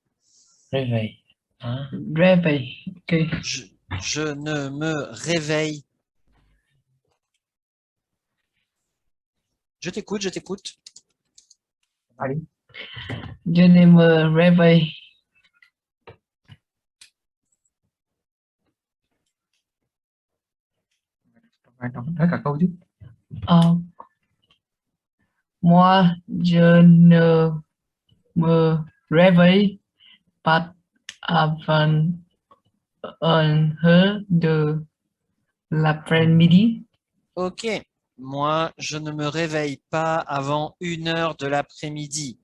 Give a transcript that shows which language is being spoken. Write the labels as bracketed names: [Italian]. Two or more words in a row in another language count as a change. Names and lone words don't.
[French] Réveil. Hein? Réveille. Ok. Je ne me réveille. Je t'écoute, je t'écoute. Allez. Je ne me réveille. [Vietnamese] Phải đọc hết cả câu chứ. [French] Moi, je ne me réveille pas avant 1 heure de l'après-midi. Ok. Moi, je ne me réveille pas avant 1 heure de l'après-midi.